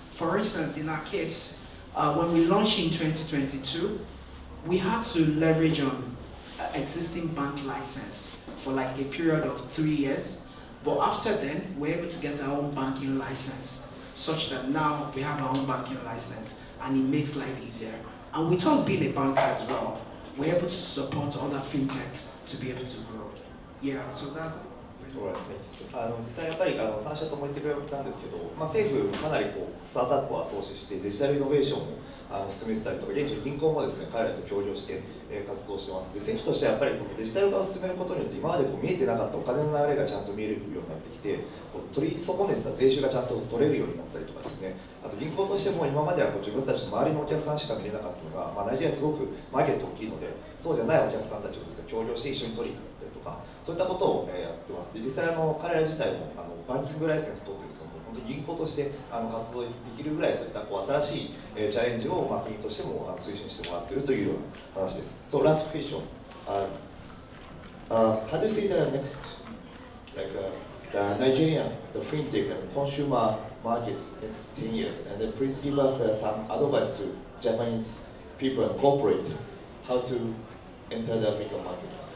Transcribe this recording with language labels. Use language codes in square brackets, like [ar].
[en] For instance, in our case, when we launched in 2022, we had to leverage on existing bank license for like a period of 3 years. But after then, we're able to get our own banking license, such that now we have our own banking license, and it makes life easier. And with us being a bank as well, we're able to support other fintechs to be able to grow. Yeah, so that's it. [ja] そうですね、実際やっぱり3社とも言ってくれたんですけど、政府かなりスタートアップは投資してデジタルイノベーションも進めてたりとか、現地の銀行もですね、彼らと協業して活動してます。で、政府としてはやっぱりこのデジタル化を進めることによって今まで見えてなかったお金の流れがちゃんと見えるようになってきて、取り損ねてた税収がちゃんと取れるようになったりとかですね、あと銀行としても今までは自分たちの周りのお客さんしか見れなかったのが、ナイジェリアすごくマーケット大きいので、そうじゃないお客さんたちとですね、協業して一緒に取りに行ったりとか、そういったことをやってます。で、実際彼ら自体もバンキングライセンス取ってですね、本当に銀行として活動できるぐらいそういった新しいチャレンジを国としても推進してもらっているというような話です。 [en] So last question. How do you see the next, like the Nigerian, the fintech and consumer market next 10 years? And then please give us some advice to Japanese people and corporate how to enter the African market.